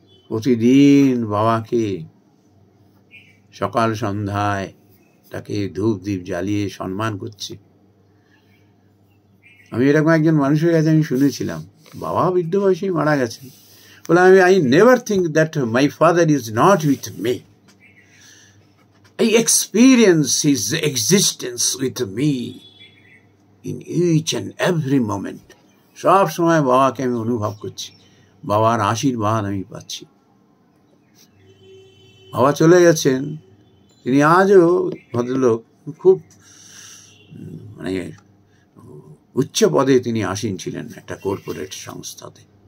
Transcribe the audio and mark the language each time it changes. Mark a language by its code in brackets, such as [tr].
[bn] প্রতিদিন বাবাকে সকাল সন্ধ্যায় তাকে ধূপ দ্বীপ জ্বালিয়ে সম্মান করছে। আমি এরকম একজন মানুষের কাছে আমি শুনেছিলাম, বাবা বৃদ্ধ বয়সেই মারা গেছেন, বলে [en] I never think that my father is not with me. I experience his existence with me in each and every moment. [bn] সব সময় বাবাকে আমি অনুভব করছি, বাবার আশীর্বাদ আমি পাচ্ছি। বাবা চলে গেছেন, তিনি আজও ভদ্রলোক, খুব মানে উচ্চ পদে তিনি আসীন ছিলেন একটা কর্পোরেট সংস্থাতে।